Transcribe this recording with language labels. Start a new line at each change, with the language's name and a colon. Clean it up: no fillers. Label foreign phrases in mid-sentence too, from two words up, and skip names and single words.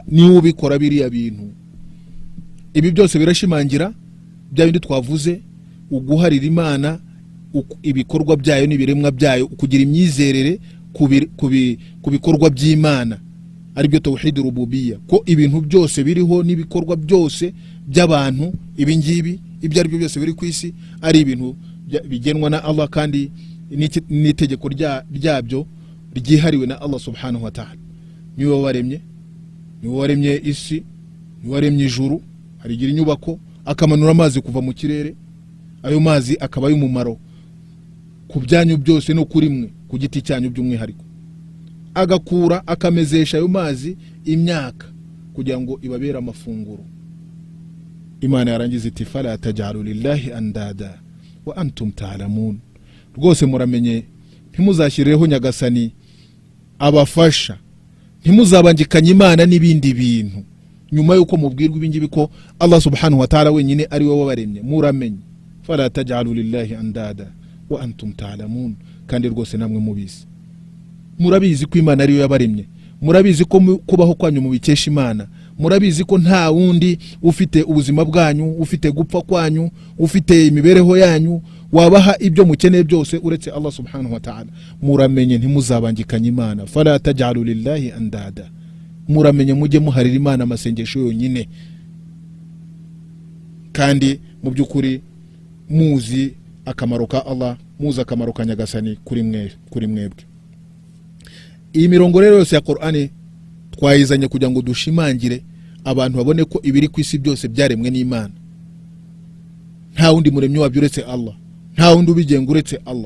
Kinyarwanda: Niwe ubikora biriya bintu. Ibi byose birashimangira bya bindi twavuze, uguharira Imana ibikorwa byayo n'ibiremwa byayo, kugira imyizerere ku bikorwa by'Imana, ari byo
Arabic: توحيد الربوبية,
Kinyarwanda: ko ibintu byose biriho n'ibikorwa byose by'abantu ibi ngibi ibyo ari byo byose biri ku isi ari ibintu bigenwa na Allah, kandi n'itegeko ryabyo ryihariwe na
Arabic: الله سبحانه وتعالى.
Kinyarwanda: Niwe waremye isi, niwe waremye ijuru, harigira inyubako, akamanura amazi kuva mu kirere, ayo mazi akaba y'umumaro ku byanyu byose no kuri mwe ku giti cyanyu by'umwihariko, agakura akamezesha ayo mazi imyaka kugira ngo ibabere amafunguro. Imana yarangiza iti
Arabic: فلا تجعلوا لله أندادا وأنتم تعلمون,
Kinyarwanda: rwose muramenye ntimuzashyireho nyagasani abafasha, ntimuzabangikanye Imana n'ibindi bintu nyuma yuko mubwirwa ibingibi ko
Arabic: الله سبحانه وتعالى
Kinyarwanda: wenyine ari we wabaremye.
Arabic: Muramenye فلا تجعلوا لله أندادا وأنتم تعلمون,
Kinyarwanda: kandi rwose namwe mubizi, murabizi ko Imana ari yo yabaremye, murabizi ko kubaho kwanyu mubikesha Imana, murabizi ko nta wundi ufite ubuzima bwanyu, ufite gupfa kwanyu, ufite imibereho yanyu, wabaha ibyo mukeneye byose uretse
Arabic: الله سبحانه وتعالى.
Kinyarwanda: Muramenye ntimuzabangikanye Imana,
Arabic: فلا تجعلوا لله أندادا,
Kinyarwanda: muramenye mujye muharira Imana amasengesho yonyine, kandi mu by'ukuri muzi akamaro ka Allah, muzi akamaro ka nyagasani kuri mwebwe. Iyi mirongo rero yose ya Qur'ani twayizanye kugira ngo dushimangire abantu babone ko ibiri ku isi byose byaremwe n'Imana, nta wundi muremyi wabyo uretse Allah, nta wundi ubigenga uretse Allah.